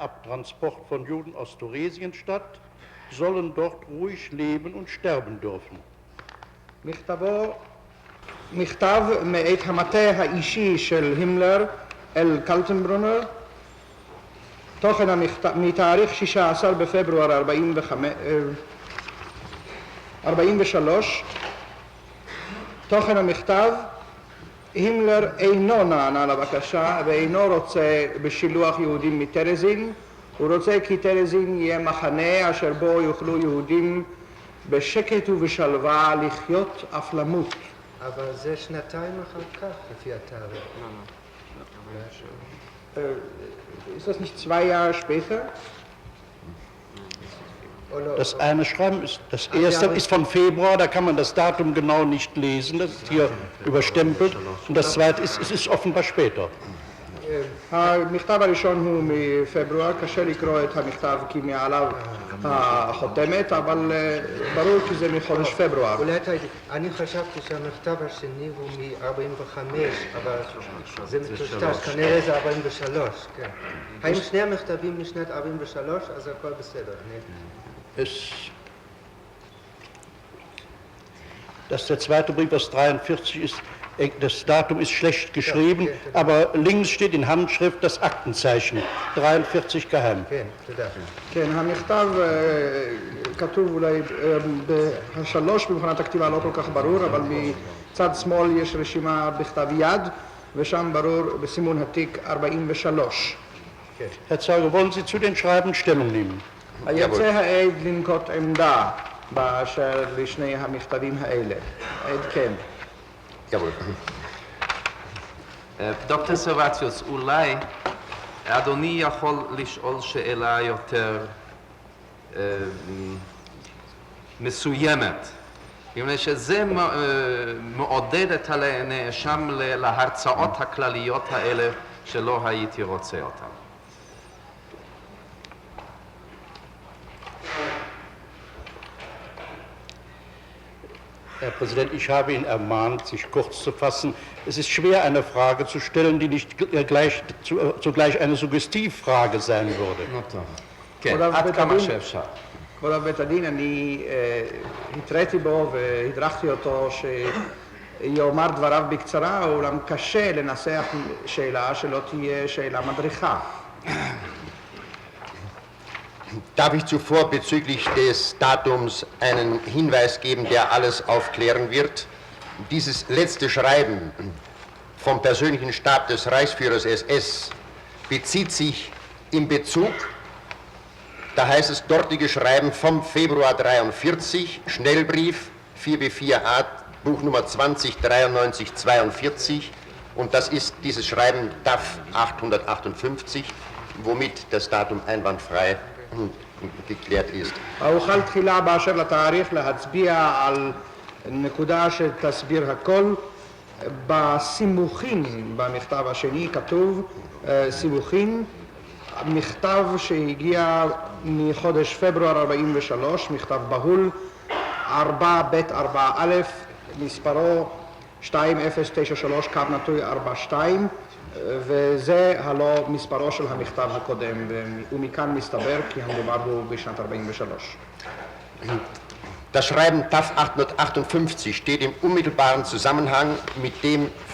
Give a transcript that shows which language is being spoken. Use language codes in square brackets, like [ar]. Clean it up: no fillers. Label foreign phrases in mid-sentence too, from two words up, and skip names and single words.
[de] Abtransport von Juden aus Tunesien statt, sollen dort ruhig leben und sterben dürfen. [he] מכתב מאת המטה האישי של הימלר אל קלטנברונר, תוכן המכתב מתאריך 16 בפברואר 43, תוכן המכתב: הימלר אינו נענה לבקשה ואינו רוצה בשילוח יהודים מטרזין, הוא רוצה כי טרזין יהיה מחנה אשר בו יוכלו יהודים בשקט ובשלווה לחיות אף למות. אבל זה שנתיים אחר כך לפי התאריך. [de] Ist das nicht 2 Jahre später? Das eine Schreiben ist, das erste ist von Februar, da kann man das Datum genau nicht lesen, das ist hier überstempelt, und das zweite ist, es ist offenbar später. [he] המכתב הראשון הוא מפברואר, קשה לקרוא את המכתב כי מעליו החותמת, אבל ברור כי זה מחודש פברואר. אני חשבתי שהמכתב השני הוא מ-45, אבל זה מטושטש, כנראה זה 43, כן. האם שני המכתבים משנת 43, אז הכל בסדר. [de] Dass der zweite Brief aus 43 ist, das Datum ist schlecht geschrieben, aber links steht in Handschrift das Aktenzeichen, 43 geheim. [he] כן, המכתב כתוב אולי בשלוש במכונת הכתיבה לא כל כך ברור, אבל מצד שמאל יש רשימה בכתב יד, ושם ברור בסימון התיק 43. [de] Herr Zeuge, wollen Sie zu den Schreiben Stellung nehmen? [he] היוצא העד לנקוט עמדה באשר לשני המכתבים האלה. עד כן. [de] Jawohl. [he] דוקטור סרבציוס, אולי אדוני יכול לשאול שאלה יותר מסוימת, מפני שזה מעודד את הנאשם להרצאות הכלליות האלה שלא הייתי רוצה אותן. [de] Herr Präsident, ich habe ihn ermahnt, sich kurz zu fassen. Es ist schwer, eine Frage zu stellen, die nicht zugleich eine Suggestivfrage sein würde. [he] כן, עד כמה שאפשר. כבוד בית הדין, אני התראיתי בו והדרכתי אותו שיאמר דבריו בקצרה, אולם קשה לנסח שאלה שלא תהיה שאלה מדריכה. [de] Darf ich zuvor bezüglich des Datums einen Hinweis geben, der alles aufklären wird? Dieses letzte Schreiben vom persönlichen Stab des Reichsführers SS bezieht sich in Bezug, da heißt es dortige Schreiben vom Februar 43, Schnellbrief 4B4A, Buchnummer 209342, und das ist dieses Schreiben DAF 858, womit das Datum einwandfrei geklärt ist. [he] אוכל תחילה באשר לתאריך להצביע על נקודה שתסביר הכל. בסימוכין במכתב השני כתוב סימוכין, מכתב שהגיע מחודש פברואר 43, מכתב בהול 4ב4א, מספרו 2093/42, וזה הלא מספרו של המכתב הקודם, ומכאן מסתבר כי המדובר הוא בשנת 43. [de] Das Schreiben DAF 858 steht im unmittelbaren Zusammenhang mit dem